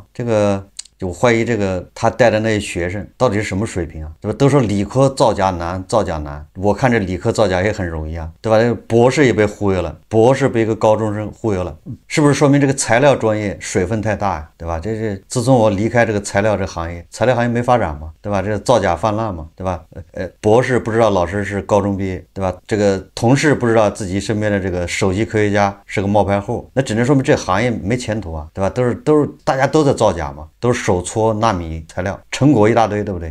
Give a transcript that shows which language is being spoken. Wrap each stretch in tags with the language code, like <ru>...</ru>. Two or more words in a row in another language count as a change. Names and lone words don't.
<zh>這個。我懷疑這個他帶的那些學生到底是什麼水平啊？對吧？都說理科造假難，造假難。我看這理科造假也很容易啊，對吧？博士也被忽悠了，博士被一個高中生忽悠了，是不是說明這個材料專業水分太大呀？对吧？這是自從我離開這個材料這個行業，材料行業沒發展嘛，對吧？這個造假泛濫嘛，對吧？博士不知道老師是高中畢業，對吧？這個同事不知道自己身邊的這個首席科學家是個冒牌貨，那只能說明這行業沒前途啊，对吧？都是大家都在造假嘛，都是手搓納米材料，成果一大堆，对不对？</zh>